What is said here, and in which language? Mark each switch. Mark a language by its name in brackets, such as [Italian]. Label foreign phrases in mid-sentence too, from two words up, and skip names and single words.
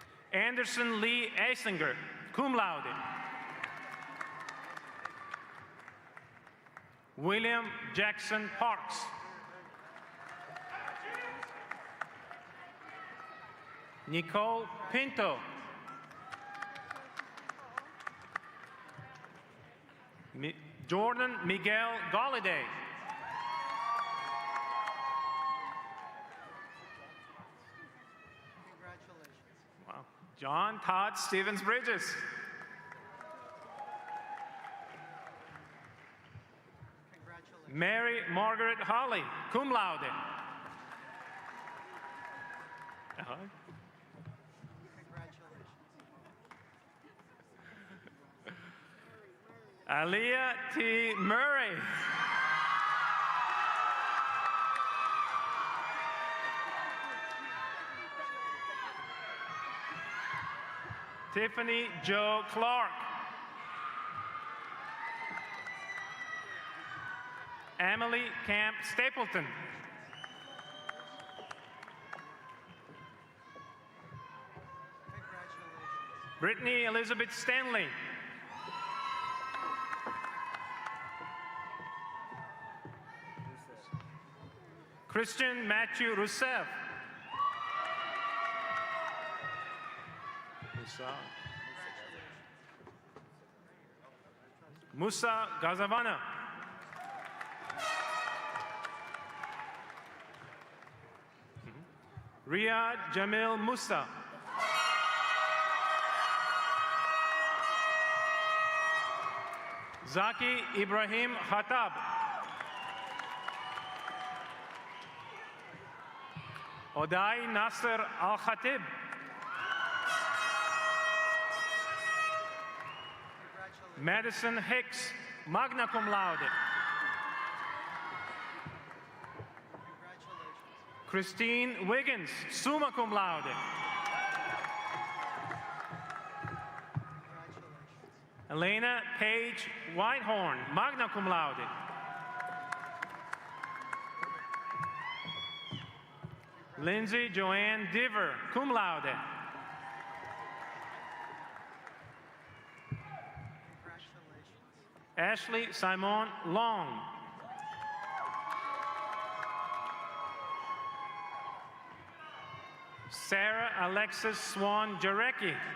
[English] Anderson Lee Eisinger, [Latin] cum laude. [English] William Jackson Parks. Nicole Pinto. Jordan Miguel Galladay. Wow. John Todd Stevens Bridges. Mary Margaret Holly, [Latin] cum laude. [English] Aaliyah T. Murray. Tiffany Jo Clark. Emily Camp Stapleton. Brittany Elizabeth Stanley. Christian Matthew Rousseff. Musa Gazavana. Riyad Jamil Musa. Zaki Ibrahim Khatab. Odai Nasser Al-Khatib. Madison Hicks, [Latin] magna cum laude. [English] Christine Wiggins, [Latin] summa cum laude. [English] Elena Page Whitehorn, [Latin] magna cum laude. [English] Lindsay Joanne Diver, [Latin] cum laude. [English] Ashley Simon Long. Sarah Alexis Swan Jarecki.